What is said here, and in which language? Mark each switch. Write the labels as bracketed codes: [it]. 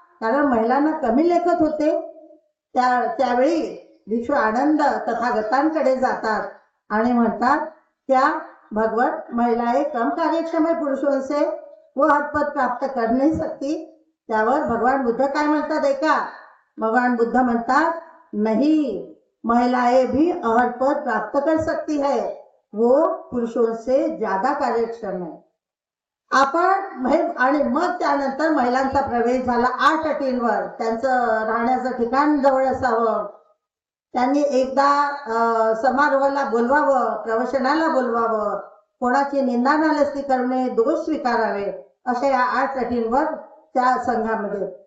[mr] कारण महिलांना कमी लेखत होते. त्यावेळी विश्व आनंद तथागतांकडे जातात आणि म्हणतात [hi] क्या भगवत महिलाएं कम कार्यक्षम है पुरुषों से, वो हर पद प्राप्त कर नहीं सकती. [mr] त्यावर भगवान बुद्ध काय म्हणतात ऐका. भगवान बुद्ध म्हणतात [hi] नहीं, महिलाएं भी अहर पद प्राप्त कर सकती है, वो पुरुषों से ज्यादा कार्यक्षम है. [mr] आपण आणि मग त्यानंतर महिलांचा प्रवेश झाला 8 अटींवर. त्यांचं राहण्याचं ठिकाण जवळ असावं, त्यांनी एकदा समारोहाला बोलवावं, प्रवचनाला बोलवावं, कोणाची निंदा नालस्ती करणे, दोष स्वीकारावे, अशा या 8 अटींवर त्या संघामध्ये.